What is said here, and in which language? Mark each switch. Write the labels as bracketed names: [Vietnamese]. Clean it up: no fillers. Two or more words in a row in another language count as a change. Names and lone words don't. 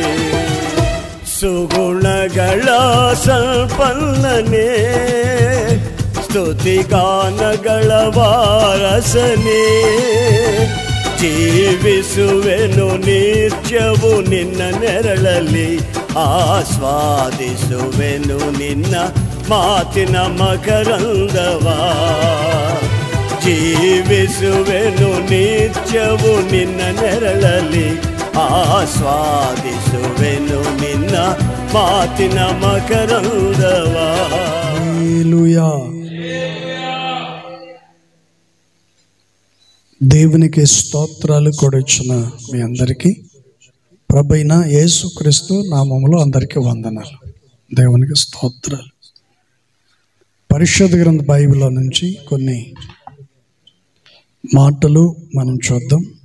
[Kannada] ಸುಗುಣಗಳ ಸಂಪನ್ನನೇ, ಸ್ತುತಿಗಾನಗಳ ವಾರಸನೇ, ಜೀವಿಸುವೆನು ನಿತ್ಯವು ನಿನ್ನ ನೆರಳಲ್ಲಿ, ಆಸ್ವಾದಿಸುವೆನು ನಿನ್ನ ಮಾತಿನ ಮಕರಂದವಾ. ಜೀವಿಸುವೆನು ನಿತ್ಯವು ನಿನ್ನ ನೆರಳಲ್ಲಿ, ಆಸ್ವಾದಿಸುವೆನು ನಿನ್ನ ಮಾತಿನ ಮಕರಂದವಾ. [Telugu] హల్లెలూయా. దేవునికి స్తోత్రాలు కొడొచ్చిన మీ అందరికీ ప్రభువైన యేసుక్రీస్తు నామములో అందరికీ వందనాలు. దేవునికి స్తోత్రాలు. పరిశుద్ధ గ్రంథ బైబిల్లో నుంచి కొన్ని మాటలు మనం చూద్దాం.